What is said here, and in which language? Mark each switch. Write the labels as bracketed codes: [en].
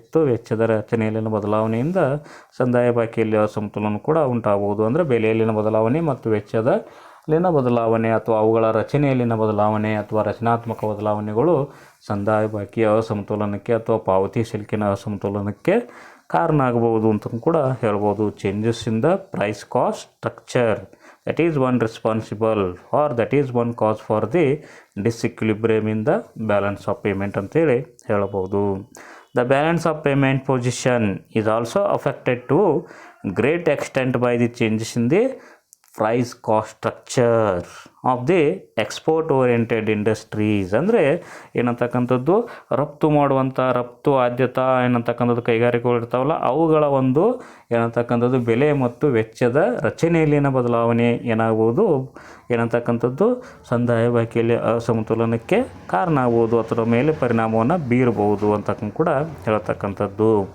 [kn] ವೆಚ್ಚದ ರಚನೆಯಲ್ಲಿನ ಬದಲಾವಣೆಯಿಂದ ಸಂದಾಯ ಬಾಕಿಯಲ್ಲಿ ಅಸಮತೋಲನ ಕೂಡ ಉಂಟಾಗಬಹುದು. ಅಂದರೆ ಬೆಲೆಯಲ್ಲಿನ ಬದಲಾವಣೆ ಮತ್ತು ವೆಚ್ಚದಲ್ಲಿನ ಬದಲಾವಣೆ ಅಥವಾ ಅವುಗಳ ರಚನೆಯಲ್ಲಿನ ಬದಲಾವಣೆ ಅಥವಾ ರಚನಾತ್ಮಕ ಬದಲಾವಣೆಗಳು ಸಂದಾಯ ಬಾಕಿಯ ಅಸಮತೋಲನಕ್ಕೆ ಅಥವಾ ಪಾವತಿ ಶುಲ್ಕಿನ ಅಸಮತೋಲನಕ್ಕೆ ಕಾರಣ ಆಗಬಹುದು ಅಂತ ಕೂಡ ಹೇಳ್ಬೋದು. [en] changes in the price cost structure that is one responsible or that is one cause for the disequilibrium in the balance of payment [kn] ಅಂತೇಳಿ ಹೇಳ್ಬೋದು. [en] The balance of payment position is also affected to great extent by the changes in the price cost structure of the export oriented industries. [kn] ಅಂದರೆ ಏನಂತಕ್ಕಂಥದ್ದು, ರಫ್ತು ಮಾಡುವಂಥ ರಫ್ತು ಆದ್ಯತಾ ಏನಂತಕ್ಕಂಥದ್ದು ಕೈಗಾರಿಕೆಗಳು ಇರ್ತಾವಲ್ಲ ಅವುಗಳ ಒಂದು ಏನಂತಕ್ಕಂಥದ್ದು ಬೆಲೆ ಮತ್ತು ವೆಚ್ಚದ ರಚನೆಯಲ್ಲಿನ ಬದಲಾವಣೆ ಏನಾಗ್ಬೋದು, ಏನಂತಕ್ಕಂಥದ್ದು ಸಂದಾಯ ಬಾಕಿಯಲ್ಲಿ ಅಸಮತೋಲನಕ್ಕೆ ಕಾರಣ ಆಗ್ಬೋದು, ಅದರ ಮೇಲೆ ಪರಿಣಾಮವನ್ನು ಬೀರಬಹುದು ಅಂತ ಕೂಡ ಹೇಳ್ತಕ್ಕಂಥದ್ದು.